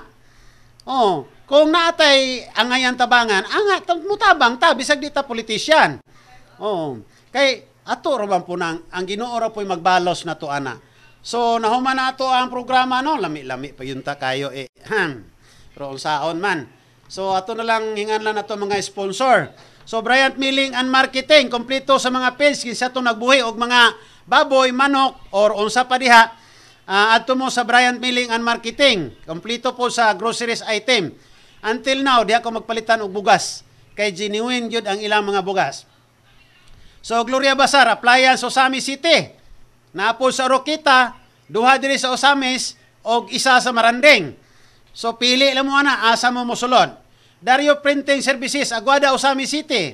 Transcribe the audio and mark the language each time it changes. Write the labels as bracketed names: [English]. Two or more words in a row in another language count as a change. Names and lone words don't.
[Cebuano] Oh, kung naatay angayan tabangan, mutabang ta bisag di ta politician. Oh, kay ato ra man po nang ang Ginoo ra po'y magbalos na to ana. So nahuman na ato ang programa no, lami-lami pa yun ta kayo Pero unsaon man. So ato na lang hingan lang nato mga sponsor. So Bryant Milling and Marketing kompleto sa mga page kinsa to nagbuhi og mga baboy, manok or unsa pa diha. Adto mo sa Bryant Milling and Marketing. Kompleto po sa [English] groceries item. Until now [Cebuano] diha ko magpalitan og bugas kay genuine gyud ang ilang mga bugas. So Gloria Bazar Appliance Osami City. Napo sa Rokita, duha diri sa Osamis og isa sa Marandeng. So pili lang mo na asa mo mosulod. Dario Printing Services Aguada Osami City.